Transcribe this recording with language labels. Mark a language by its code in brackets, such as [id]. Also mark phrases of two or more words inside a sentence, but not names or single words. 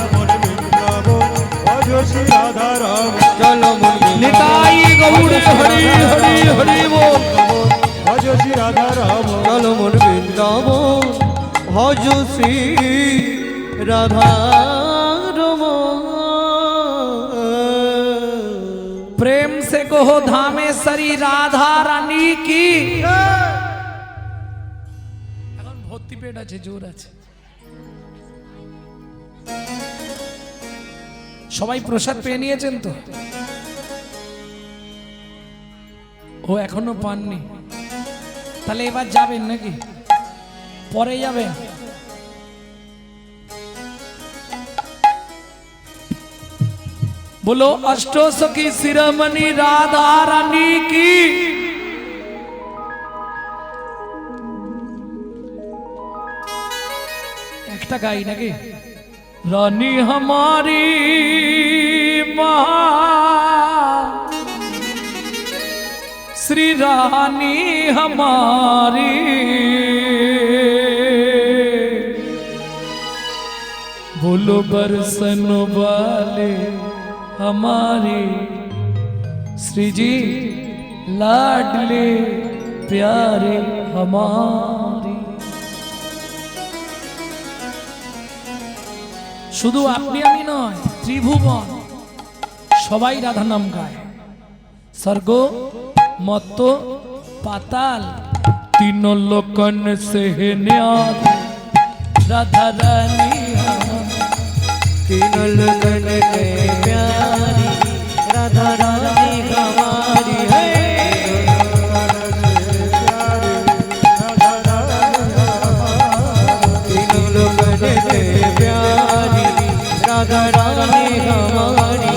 [bn] ভজ শ্রী রাধা রাম। চলো মন নিতাই গৌর হরি হরি হরি বল। ভজ শ্রী রাধা রাম। চলো মন বৃন্দাবন, ভজ শ্রী রাধা রমন। [hi] प्रेम से कहो धामेश्वरी राधा रानी की। [bn] এখন ভর্তি পেট আছে, জোর আছে। সবাই প্রসাদ পেয়ে নিয়েছেন তো? ও এখনো পাননি, তাহলে এবার যাবেন নাকি পরে যাবেন? [hi] बोलो अष्टो सखी शिरोमणि राधा रानी की। [bn] একটা গাই নাকি? [hi] रानी हमारी माँ, श्री रानी हमारी, बोलो बरसन वाले हमारे श्री जी, लाडले प्यारे हमारे। [bn] শুধু আপনি আমি নয়, ত্রিভুবন সবাই রাধা নাম গায়। স্বর্গ মত্ত পাতাল [hi] तीन लोकन से न्यारी, राधा रानी तीन लगन के प्यारी, राधा रानी हमारी है। तीन लगन के प्यारी, राधा रानी हमारी।